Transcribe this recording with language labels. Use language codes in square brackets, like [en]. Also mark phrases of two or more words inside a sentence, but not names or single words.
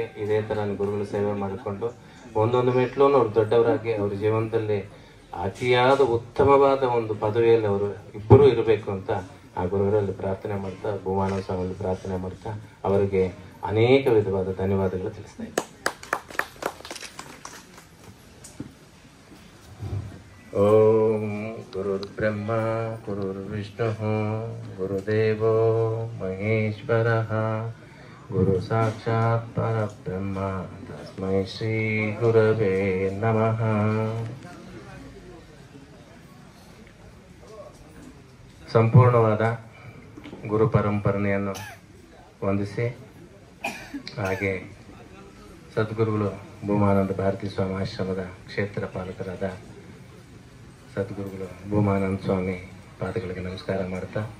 [kn] ಇದೇ ಥರ ಗುರುಗಳ ಸೇವೆ ಮಾಡಿಕೊಂಡು ಒಂದೊಂದು ಮೆಟ್ಲು ಅವ್ರು ದೊಡ್ಡವರಾಗಿ ಅವ್ರ ಜೀವನದಲ್ಲಿ ಅತಿಯಾದ ಉತ್ತಮವಾದ ಒಂದು ಪದವಿಯಲ್ಲಿ ಅವರು ಇಬ್ಬರೂ ಇರಬೇಕು ಅಂತ ಆ ಗುರುಗಳಲ್ಲಿ ಪ್ರಾರ್ಥನೆ ಮಾಡ್ತಾ, ಭೂಮಾನವ ಸ್ವಾಮಿಯಲ್ಲಿ ಪ್ರಾರ್ಥನೆ ಮಾಡ್ತಾ ಅವರಿಗೆ ಅನೇಕ ವಿಧವಾದ ಧನ್ಯವಾದಗಳು ತಿಳಿಸ್ತಾ ಇದ್ದೀನಿ. [sa] ಓಂ ಗುರುರ್ ಬ್ರಹ್ಮ ಗುರುರ್ ವಿಷ್ಣು ಗುರುದೇವೋ ಮಹೇಶ್ವರಃ ಗುರು ಸಾಕ್ಷಾತ್ ಪರಬ್ರಹ್ಮ ತಸ್ಮೈ ಶ್ರೀ ಗುರವೇ ನಮಃ. [kn] ಸಂಪೂರ್ಣವಾದ ಗುರು ಪರಂಪರೆಯನ್ನು ವಂದಿಸಿ, ಹಾಗೆ ಸದ್ಗುರುಗಳು ಭೂಮಾನಂದ ಭಾರತೀ ಸ್ವಾಮಿ ಆಶ್ರಮದ ಕ್ಷೇತ್ರ ಪಾಲಕರಾದ ಸದ್ಗುರುಗಳು ಭೂಮಾನಂದ ಸ್ವಾಮಿ ಪಾದಗಳಿಗೆ ನಮಸ್ಕಾರ ಮಾಡ್ತಾ,